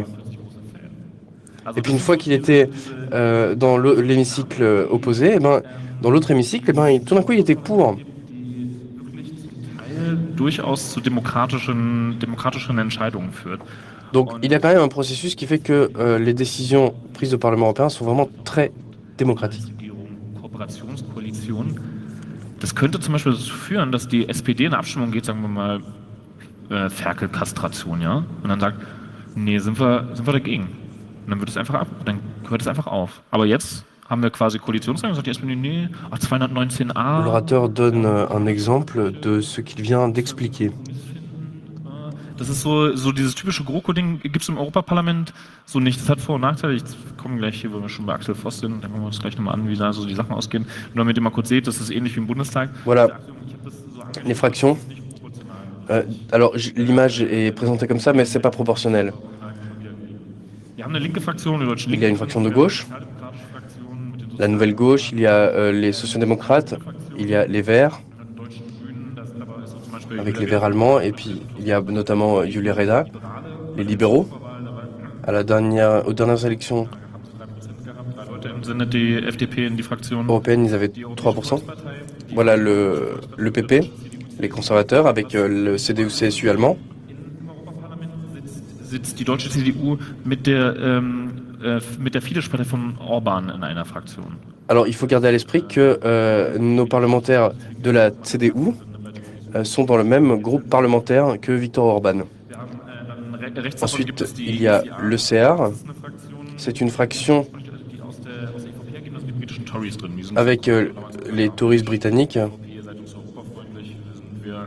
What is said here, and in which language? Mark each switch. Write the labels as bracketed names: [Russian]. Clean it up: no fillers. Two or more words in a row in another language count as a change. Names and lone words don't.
[French] Et puis une fois qu'il était dans l'hémicycle opposé, eh ben, dans l'autre hémicycle, eh ben, tout d'un coup, il était pour. Donc il y a quand même un processus qui fait que les décisions prises au Parlement européen sont vraiment très démocratiques. [German] Das könnte zum Beispiel dazu führen, dass die SPD in eine Abstimmung geht, sagen wir mal, Ferkelkastration, ja? Und dann sagt, nee, sind wir dagegen. Und dann wird es einfach dann hört es einfach auf. Aber jetzt haben wir quasi Koalitionsregierung, sagt die SPD, nee, 219a. [French] L'orateur donne un exemple de ce qu'il vient d'expliquer. [German] Das ist so dieses typische GroKo-Ding, gibt es im Europaparlament so nicht. Das hat Vor- und Nachteile. Ich komme gleich hier, weil wir schon bei Axel Voss sind, dann gucken wir uns gleich nochmal an, wie da so die Sachen ausgehen. Nur damit ihr mal kurz seht, das ist ähnlich wie im Bundestag. [French] Voilà, les fractions. Alors, l'image est présentée comme ça, mais c'est pas proportionnel. Il y a une fraction de gauche, la nouvelle gauche, il y a les sociodémocrates, il y a les Verts, avec les Verts allemands, et puis il y a notamment Julia Reda, les libéraux. Aux dernières élections européennes, ils avaient 3%. Voilà le PP, les conservateurs, avec le CDU-CSU allemand. [German] Sitzt die deutsche CDU mit der Fidesz-Partei von Orban in einer Fraktion. [French] Alors, il faut garder à l'esprit que nos parlementaires de la CDU sont dans le même groupe parlementaire que Viktor Orban. Ensuite, il y a l'ECR. C'est une fraction avec les Tories britanniques.